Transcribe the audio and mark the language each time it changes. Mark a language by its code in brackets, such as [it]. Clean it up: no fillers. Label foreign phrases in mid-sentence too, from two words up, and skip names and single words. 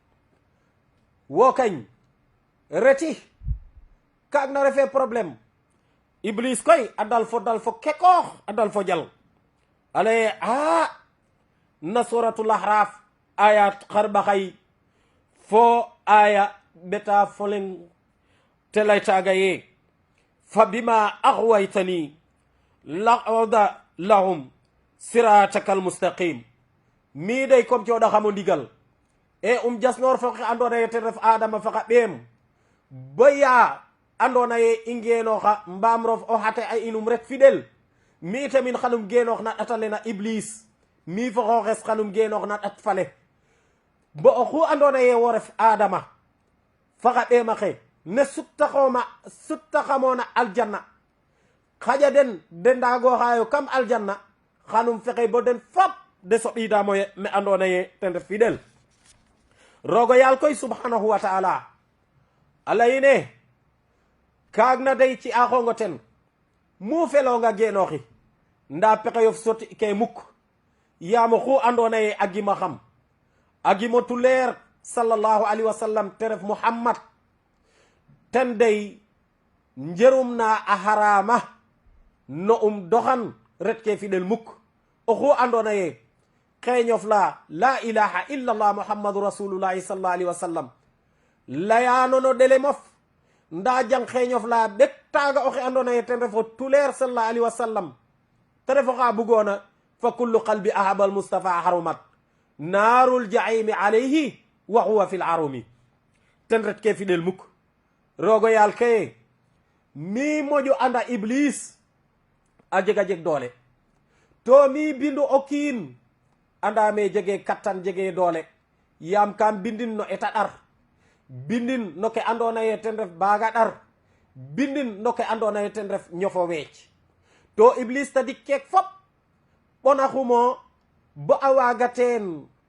[srr] wo kañ reti kaagna refe problème iblis koy a dal fo kekoox a dal fo jal alaye na [ar] سورة الأعراف [srr] ayat xarɓaxay fo aya ɓeta foleng te laytaga ye [ar] فبما أغويتني لأقعدن لهم صراطك المستقيم [srr] mi day comme coɗa xamo ndigal e jasnor fo xe andona ye ten ref adama faxa ɓeem baya andona ye i ngenoxa mbaam rof o xate a inum rek fidel mi tamin xanum genoox na ɗata lena iblis mi fo xooxes xanum genoox na ɗat fale bo oxu andona ye wo ref adama faxa ɓeema xe ne suttaxamona aljanna xaƴa den ndagoxayo kam aljanna xanum fexe bo den fop de soɓidamoye me andona ye ten ref fidel rogo yal koy [ar] سبحانه وتعالى [srr] alayine kaagna day ci axongo ten mu felonga genoxi nda pexeyof soti ke mukk yaamo xu andona ye a gima xam a gimo tuleer [ar] صلى الله عليه وسلم [srr] te ref muhammad ten day njerum na a harama no doxan ret ke fidel mukk oxu andona ye xeñof [ar] لا إله إلا الله محمد رسول الله صلى الله عليه وسلم [srr] layano no dele mof nda jang xeñof la bet taga oxe andona ye ten refo tuleer [ar] صلى الله عليه وسلم [srr] te refo xa bugona fa [ar] كل قلب أحب المصطفى حرمت نار الجحيم عليه وهو في الرمي [srr] ten ret ke fidel mukk rogo yal ke mi moƴo anda iblis a jega jeg doole to mi bindu o kiin anda me jege kattan jege doole yam kam bindin no eta ɗar bindin no ke andona ye ten ref baga ɗar bindin no ke andona ye ten ref ñofo weec to iblis tadi keek fop ɓona xumo bo a waga teen